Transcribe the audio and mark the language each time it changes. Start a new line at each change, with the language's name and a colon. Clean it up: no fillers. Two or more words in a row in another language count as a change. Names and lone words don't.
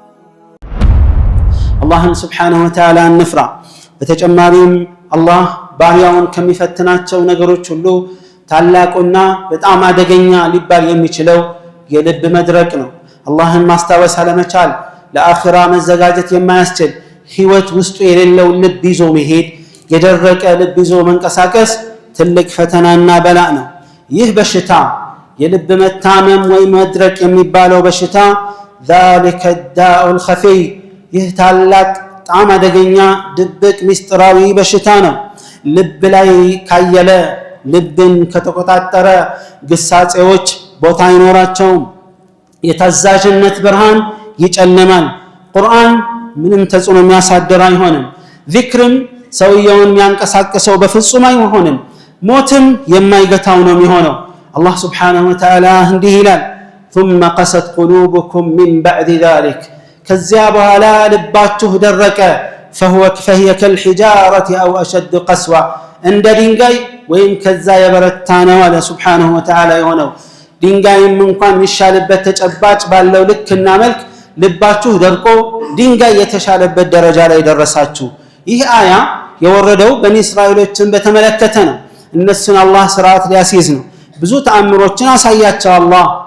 Amharic: አላህን
Arabic: سبحانه وتعالى
Amharic: እንፍራ። በተጨማሪም አላህ ባሪያውን ከሚፈትናቸው ነገሮች ሁሉ ታላቁና በጣም አደገኛ ሊባል የሚችለው የልብ መድረቅ ነው። አላህን ማስታወስ አለመቻል ለአኺራ መዘጋጀት የማያስችል ህይወት ውስጡ የሌለው ልብ ይዞ መሄድ፣ የደረቀ ልብ ይዞ መንቀሳቀስ ትልቅ ፈተናና በላእ ነው። ይህ በሽታ የልብ መታመም ወይ መድረቅ የሚባለው በሽታ
Arabic: ذلك الداء الخفي
Amharic: ይህ ታላቅ በጣም አደገኛ ድብቅ ምስጢራዊ በሽታ ነው። ልብ ላይ ካየለ ልብን ከተቆጣጠረ ግሳጼዎች ቦታ አይኖራቸውም። የታዛዥነት ብርሃን ይጨልማል። ቁርአን ምንም ተጽዕኖ የሚያሳድር አይሆንም። ዚክርም ሰውየውን የሚያንቀሳቅሰው በፍጹም አይሆንም። ሞትም የማይገታው ነው የሚሆነው። አላህ
Arabic: سبحانه وتعالى
Amharic: እንዲህ ይላል
Arabic: ثم قست قلوبكم من بعد ذلك
Amharic: ከዚያ በኋላ ልባችሁ ደረቀ
Arabic: فهي كالحجارة أو أشد قسوة
Amharic: እንደ ድንጋይ ወይም ከዛ የበረታ ነው አለ
Arabic: سبحانه وتعالى።
Amharic: የሆነው ድንጋይም እንኳን የሚሻልበት ተጨባጭ ባለው ልክና መልክ ልባችሁ ደርቆ ድንጋይ የተሻለበት ደረጃ ላይ ደረሳችሁ። ይህ አያ የወረደው በኒ እስራኤሎችን በተመለከተ ነው። እነሱን አላህ ስርዓት ሊያስይዝ ነው። ብዙ ተአምሮችን አሳያቸው። አላህ